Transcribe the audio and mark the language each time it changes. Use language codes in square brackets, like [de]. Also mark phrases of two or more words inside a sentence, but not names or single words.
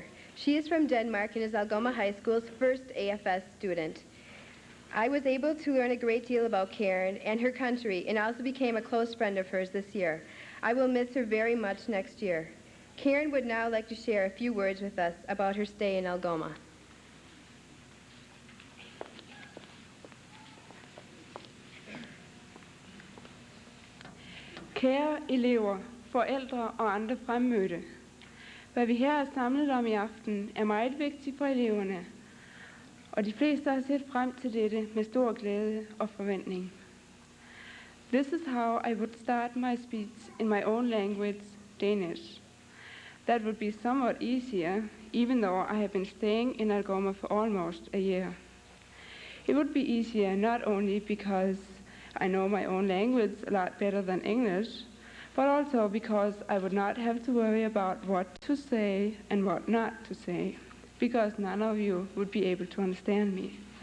[en] She is from Denmark and is Algoma High School's first AFS student. I was able to learn a great deal about Karen and her country and also became a close friend of hers this year. I will miss her very much next year. Karen would now like to share a few words with us about her stay in Algoma. [da] Kære elever, forældre og andre fremmødte. Hvad vi her er samlet om i aften er meget vigtigt for eleverne, og de fleste har set frem til dette med stor glæde og forventning. [en] This is how I would start my speech in my own language, Danish. That would be somewhat easier, even though I have been staying in Algoma for almost a year. It would be easier not only because I know my own language a lot better than English, but also because I would not have to worry about what to say and what not to say, because none of you would be able to understand me.